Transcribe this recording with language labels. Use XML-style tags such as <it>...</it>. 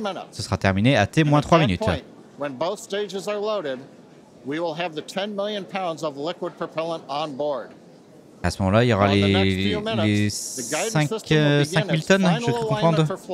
<fr>Ce sera terminé à T-3 minutes.</fr> <en>When both stages are loaded, we will have the 10 million pounds of liquid propellant on board.</en> <fr>À ce moment-là, il y aura les 5 000 tonnes, je crois comprendre.</fr>